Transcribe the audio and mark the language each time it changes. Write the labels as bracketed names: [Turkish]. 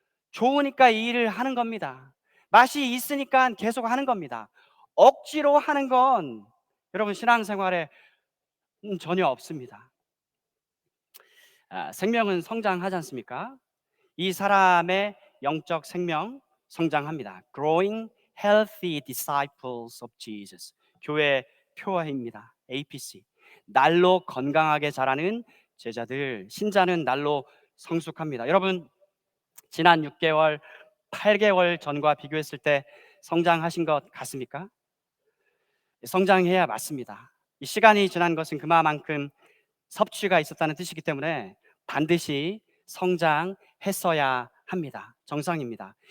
[Korean] 좋으니까 이 일을 하는 겁니다. 맛이 있으니까 계속 하는 겁니다. 억지로 하는 건 여러분 신앙생활에 전혀 없습니다. 생명은 성장하지 않습니까? 이 사람의 영적 생명 성장합니다. [English] Growing healthy disciples of Jesus. [Korean] 교회 표어입니다. APC. 날로 건강하게 자라는 제자들, 신자는 날로 성숙합니다. 여러분, 지난 6개월, 8개월 전과 비교했을 때 성장하신 것 같습니까? 성장해야 맞습니다. 이 시간이 지난 것은 그만큼 섭취가 있었다는 뜻이기 때문에 반드시 성장했어야 합니다. 정상입니다.